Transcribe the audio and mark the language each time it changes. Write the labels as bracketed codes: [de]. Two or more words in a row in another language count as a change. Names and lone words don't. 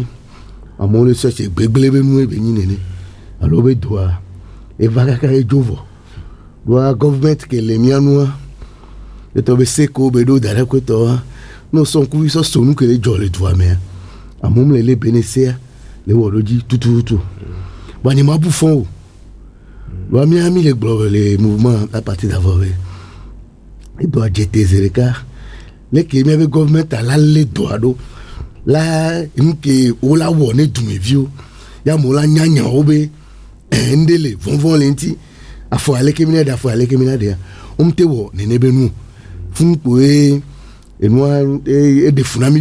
[ee] amewo le sɔsi gbegble be nu be nyi nene alo be dɔa eva kaka edzo vɔ doa gɔvmɛnt ke le mia nua etɔ be seko be ɖo da ɖe koe tɔa no sɔnkuvi sɔ sonu ke le dzɔ le dua mea amewo le bene sea le wɔ ɖo dzi tututu bon ni ma bu fɔn o doa mia mi le gblɔ le [fr] mouvement a partir d'avant [ee] be edɔa dzete zi ɖeka leke mia be gɔvmɛnt ala le dɔa ɖo la nuke wo la wɔ ne dumeviwo ya mo la nyanyawo be ŋɖe le vɔvɔ le ŋuti afɔ aleke mi na ɖe afɔ aleke mi na ɖea womte wɔ nene be nu funu kpoe enua eɖe funami